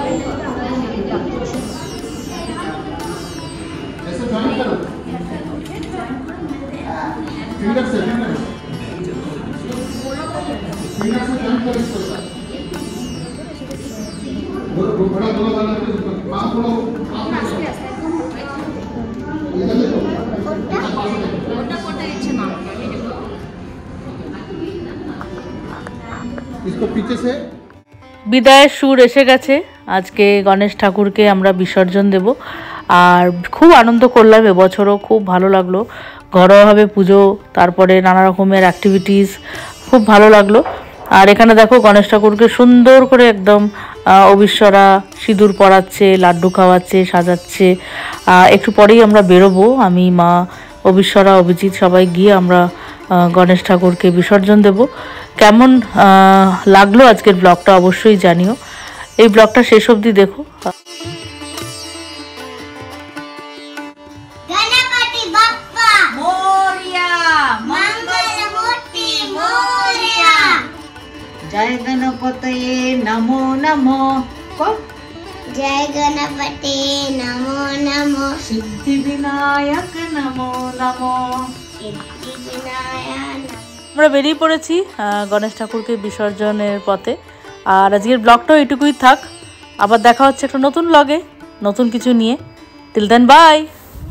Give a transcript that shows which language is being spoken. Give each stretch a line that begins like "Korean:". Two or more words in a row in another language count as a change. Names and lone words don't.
Hindi: ऐसे जॉइंट करो फिंगर से जॉइंट करो इसको, बड़ा गोला वाला पाँव थोड़ा इसको पीछे से।
Bangla: বিদায়ের সুর এসে গেছে, আজকে গণেশ ঠাকুরকে আমরা বিসর্জন দেব। আর খুব আনন্দ করলাম, এবছরও খুব ভালো লাগলো, ঘরোয়াভাবে পুজো, তারপরে নানা রকমের অ্যাক্টিভিটিস, খুব ভালো লাগলো। আর এখানে দেখো গণেশ ঠাকুরকে সুন্দর করে একদম অবিশ্বরা সিঁদুর পরাচ্ছে, লাড্ডু খাওয়াচ্ছে, সাজাচ্ছে। একটু পরেই আমরা বেরোবো, আমি, মা, অবিশ্বরা, অভিজিৎ সবাই গিয়ে আমরা গণেশ ঠাকুরকে বিসর্জন দেব। কেমন লাগলো আজকের ব্লগটা অবশ্যই জানিও, এই ব্লগটা শেষ অবধি দেখো।
Marathi: गणपति बप्पा मोरया, मंगल मूर्ति मोरया।
Sanskrit: जय गणपतये नमो नमो। जय गणपति नमो नमो सिद्धि विनायक नमो नमो। सिद्धि विनायक
Bangla: আমরা বেরিয়ে পড়েছি গণেশ ঠাকুরকে বিসর্জনের পথে। আর আজকের ব্লগটাও এটুকুই থাক, আবার দেখা হচ্ছে একটা নতুন ব্লগে নতুন কিছু নিয়ে।
English: till then bye.